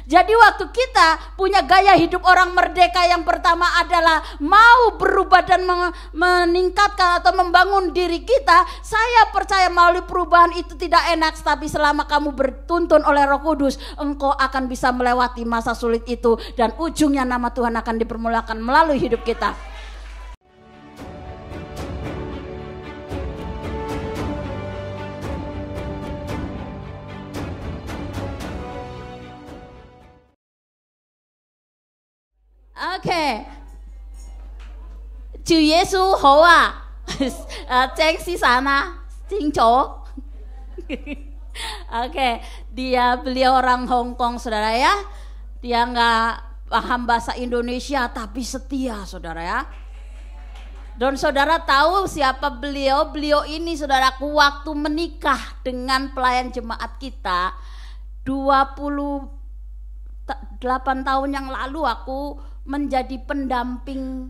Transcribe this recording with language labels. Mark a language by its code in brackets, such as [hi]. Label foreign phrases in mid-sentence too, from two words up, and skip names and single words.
[id] Jadi waktu kita punya gaya hidup orang merdeka, yang pertama adalah mau berubah dan meningkatkan atau membangun diri kita. Saya percaya melalui perubahan itu tidak enak, tapi selama kamu bertuntun oleh Roh Kudus, engkau akan bisa melewati masa sulit itu, dan ujungnya nama Tuhan akan dipermuliakan melalui hidup kita. [zh] OK， 主耶穌好啊！鄭先生啊，清楚 ？ [id] OK， beliau orang Hong Kong, saudara ya. Dia nggak paham bahasa Indonesia tapi setia, saudara ya. Dan saudara tahu siapa beliau? Beliau ini, saudaraku, waktu menikah dengan pelayan jemaat kita 28 tahun yang lalu, aku menjadi pendamping.